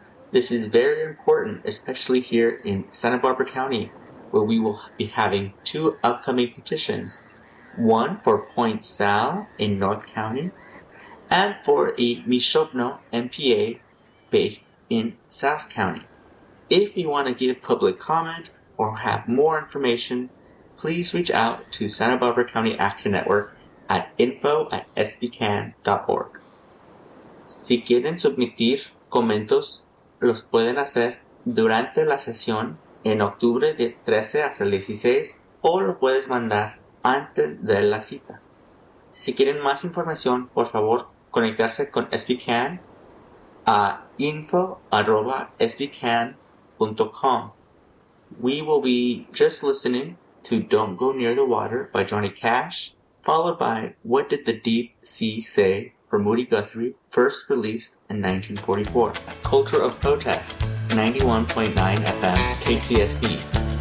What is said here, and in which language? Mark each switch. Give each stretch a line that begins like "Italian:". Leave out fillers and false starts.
English: This is very important, especially here in Santa Barbara County, where we will be having two upcoming petitions, one for Point Sal in North County and for a Mishopno MPA based in South County. If you want to give public comment or have more information, please reach out to Santa Barbara County Action Network at info@sbcan.org.
Spanish: Si quieren submitir comentarios, los pueden hacer durante la sesión en octubre de 13 hasta el 16 o lo puedes mandar antes de la cita. Si quieren más información, por favor, conectarse con SBCAN a info@sbcan.com.
English: We will be just listening to Don't Go Near the Water by Johnny Cash, followed by What Did the Deep Sea Say for Moody Guthrie, first released in 1944. Culture of Protest, 91.9 FM KCSB.